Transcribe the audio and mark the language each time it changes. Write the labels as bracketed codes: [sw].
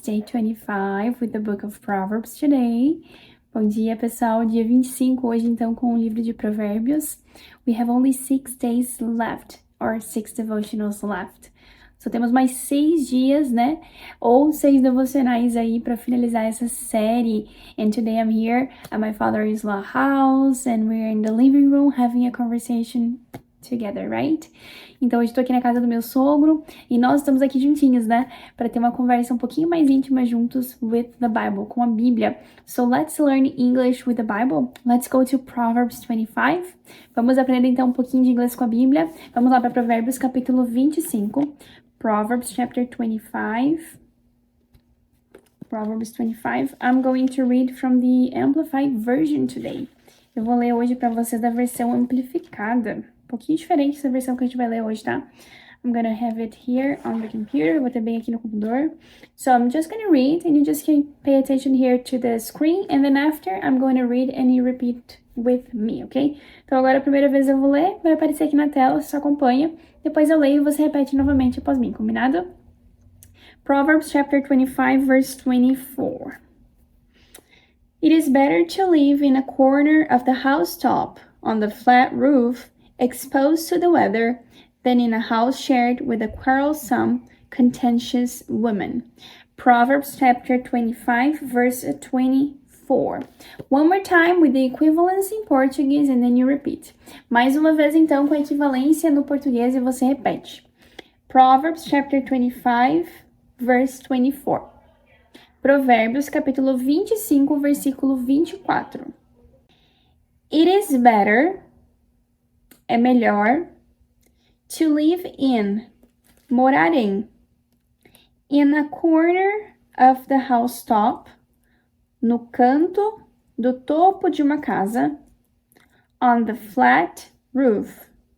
[en] Day 25 with the book of Proverbs today. [pt] Bom dia, pessoal. Dia 25 hoje, então, com o livro de Provérbios. [en] We have only 6 days left, or 6 devotionals left. [pt] Só temos mais 6 dias, né? Ou 6 devocionais aí para finalizar essa série. [en] And today I'm here at my father-in-law house and we're in the living room having a conversation together, right? [pt] Então, hoje eu tô aqui na casa do meu sogro e nós estamos aqui juntinhos, né? Para ter uma conversa um pouquinho mais íntima juntos [en] with the Bible, [pt] com a Bíblia. [en] So, let's learn English with the Bible. Let's go to Proverbs 25. [pt] Vamos aprender, então, um pouquinho de inglês com a Bíblia. Vamos lá para Provérbios, capítulo 25. [en] Proverbs, chapter 25. Proverbs 25. I'm going to read from the Amplified Version today. [pt] Eu vou ler hoje para vocês da versão amplificada. Um pouquinho diferente essa versão que a gente vai ler hoje, tá? [en] I'm gonna have it here on the computer. [pt] Eu vou ter bem aqui no computador. [en] So I'm just gonna read and you just can pay attention here to the screen. And then after, I'm going to read and you repeat with me, ok? [pt] Então agora a primeira vez eu vou ler, vai aparecer aqui na tela, você só acompanha. Depois eu leio e você repete novamente após mim, combinado? [en] Proverbs chapter 25, verse 24. It is better to live in a corner of the housetop on the flat roof, exposed to the weather, than in a house shared with a quarrelsome, contentious woman. Proverbs chapter 25, verse 24. One more time with the equivalence in Portuguese and then you repeat. [pt] Mais uma vez então com a equivalência no português e você repete. [en] Proverbs chapter 25, verse 24. [pt] Provérbios capítulo 25, versículo 24. [en] It is better, [pt] é melhor, [en] to live in, [pt] morar em, [en] in a corner of the housetop, [pt] no canto do topo de uma casa, [en] on the flat roof,